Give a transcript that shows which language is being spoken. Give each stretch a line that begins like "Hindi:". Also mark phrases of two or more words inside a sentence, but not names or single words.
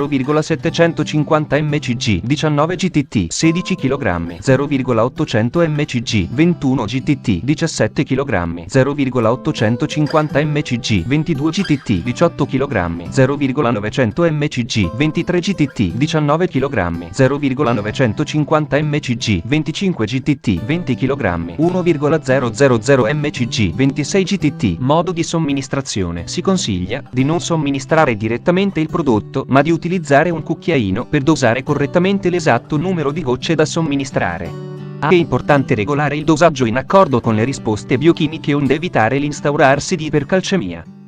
Italian: 0,750 mcg 19 gtt 16 kg 0,800 mcg 21 gtt 17 kg 0,850 mcg 22 gtt 18 kg 0,900 mcg 23 gtt 19 kg 0,950 mcg 25 gtt 20 kg 1,000 mcg 26 gtt. Modo di somministrazione: si consiglia di non somministrare direttamente il prodotto, ma di utilizzare un cucchiaino per dosare correttamente l'esatto numero di gocce da somministrare. È importante regolare il dosaggio in accordo con le risposte biochimiche onde evitare l'instaurarsi di ipercalcemia.